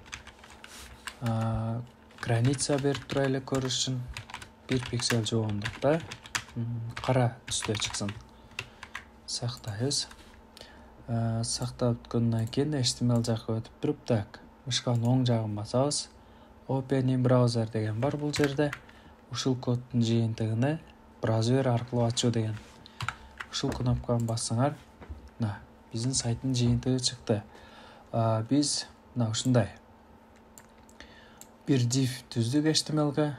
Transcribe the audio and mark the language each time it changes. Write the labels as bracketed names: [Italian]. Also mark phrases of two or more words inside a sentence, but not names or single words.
[Kyrgyz] Граница берип турайлы көрүш үчүн 1 пиксель жогондукта кара түстө чыксын. Сактайбыз. Сактап бүткөндөн кийин HTML жакка өтүп туруп, так, мышканын оң жагын басабыз. [English] Open in browser [Kyrgyz] деген бар бул жерде. Ушул коддун жыйынтыгын браузер аркылуу ачуу деген. Ушул кнопканы бассаңар, биздин сайттын жыйынтыгы чыкты. Биз ушундай бир div түздүк HTML-га.